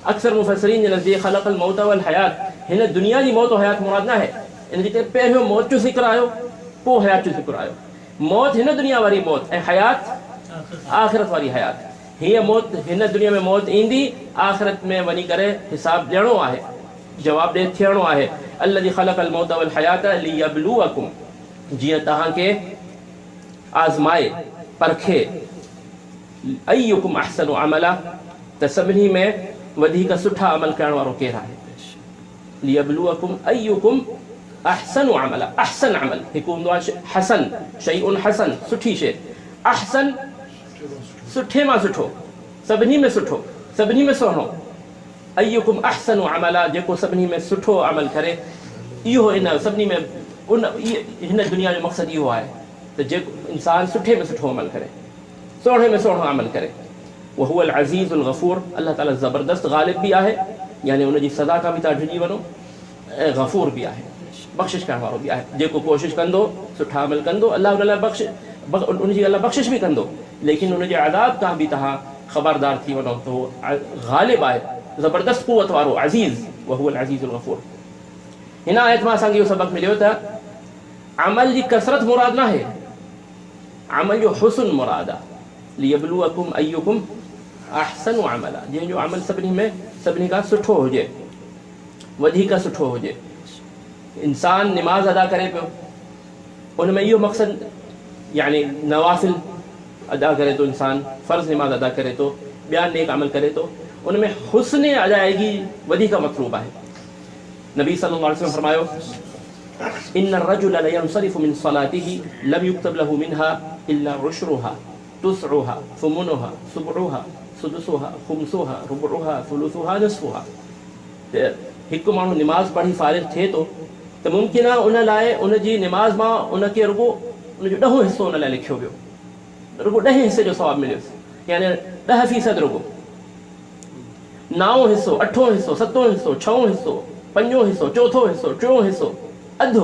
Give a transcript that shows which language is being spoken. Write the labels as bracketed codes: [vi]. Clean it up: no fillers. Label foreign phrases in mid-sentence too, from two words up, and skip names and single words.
[sd] अक्सर मुफ़स्सिरीन जे नज़दीक [ar] خلق الموت والحياة [sd] हिन दुनिया जी मौत हयात मुराद न आहे। इन जे करे पहिरियों मौत जो ज़िक्र आयो, पोइ हयात जो ज़िक्र आयो। मौत हिन दुनिया वारी मौत ऐं हयात आख़िरत वारी हयात। हीअ मौत हिन दुनिया में मौत ईंदी, आख़िरत में वञी करे हिसाब ॾियणो आहे, जवाब ॾे थियणो आहे। [ar] الذي خلق الموت والحياة ليبلوكم, [sd] जीअं तव्हांखे आज़माए परखे, [ar] أيكم أحسن عملا, [sd] त सभिनी में वधीक सुठा अमल करण वारो केरु आहे। [ar] ليبلوكم أيكم أحسن عملا, [sd] अहसन अमल हिकु हूंदो आहे हसन, [ar] شيء حسن, [sd] सुठी शइ, अहसन सुठे मां सुठो, सभिनी में सुठो, सभिनी में सुहिणो। [ar] أيكم أحسن عملا, [sd] जेको सभिनी में सुठो अमल करे, इहो इन सभिनी में हिन दुनिया जो मक़सदु इहो आहे त जेको इंसान सुठे में सुठो अमल करे, सुहिणे में सुहिणो अमल करे। [ar] وهو العزيز الغفور, [sd] अल्लाह ताला ज़बरदस्त ग़ालिब भी आहे, यानी उनजी सज़ा खां बि तव्हां डिॼी वञो, ऐं गफ़ूर बि आहे, बख़्शिश करण वारो बि आहे। जेको कोशिश कंदो, सुठा अमल कंदो, अल्लाह उन लाइ उनजी अल्लाह बख़्शिश बि कंदो, लेकिन उनजे अज़ाब खां बि तव्हां ख़बरदार थी वञो त उहो ग़ालिब आहे, ज़बरदस्त क़ुवत वारो, अज़ीज़, [ar] وهو العزيز الغفور. [sd] हिन आयत मां असांखे इहो सबक़ मिलियो त अमल जी कसरत मुराद न आहे, अमल जो हुस्न मुराद आहे। [ar] ليبلوكم أيكم أحسن عملا, [sd] जंहिंजो अमल सभिनी खां सुठो हुजे, वधीक सुठो हुजे। इंसान निमाज़ अदा करे पियो, उन में इहो मक़सदु, यानी नवाफ़िल अदा करे तो, इंसान फ़र्ज़ निमाज़ अदा करे तो, ॿिया नेक अमल करे तो, उन में हुस्न अदायगी वधीक मतलूब आहे। नबी सल्लल्लाहु अलैहि वसल्लम फरमायो, [ar] إن الرجل لينصرف من صلاته لم يكتب له منها إلا عشرها تسعها ثمنها سبعها سدسها خمسها ربعها ثلثها نصفها. [sd] हिकु माण्हू निमाज़ पढ़ी फारिग़ थिए थो त मुमकिन आहे उन लाइ उनजी निमाज़ मां उनखे रुगो उनजो 10 हिसो उन लाइ लिखियो वियो, रुगो 10 हिसे जो सवाबु मिलियोसि, यानी 10% रुगो। 9 हिसो, 8 हिसो, 7 हिसो, 6 हिसो, 5 हिसो, 4 हिसो, 3 हिसो, अधु।